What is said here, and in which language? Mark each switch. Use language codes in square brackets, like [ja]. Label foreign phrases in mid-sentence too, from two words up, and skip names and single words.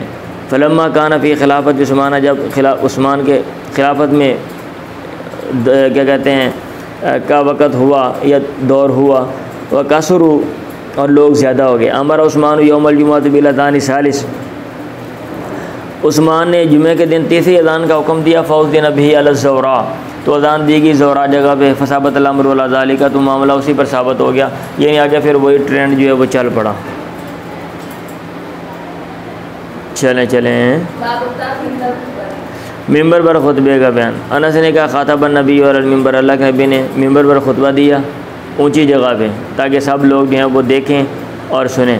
[ar] فلما کان فی خلافت عثمان، [ur] جب عثمان کے خلافت میں کیا کہتے ہیں کا وقت ہوا یا دور ہوا، وکثروا، اور لوگ زیادہ ہو گئے. [ar] امر عثمان یوم الجمعۃ بالاذان ثالث، [ur] عثمان نے جمعے کے دن تیسری اذان کا حکم دیا. [ar] فاذن به علی الزوراء، [ur] تو اذان دی گئی زورا جگہ پہ. [ar] فثبت الامر ولا ذالک، [ur] تو معاملہ اسی پر ثابت ہو گیا. یعنی آگے پھر وہی ٹرینڈ جو ہے وہ چل پڑا. چلیں. ممبر پر خطبے کا بیان. انس نے کہا [ar] خاطب النبی اور المنبر، [ur] اللہ کے نبی نے ممبر پر خطبہ دیا اونچی جگہ پہ تاکہ سب لوگ جو ہیں وہ دیکھیں اور سنیں.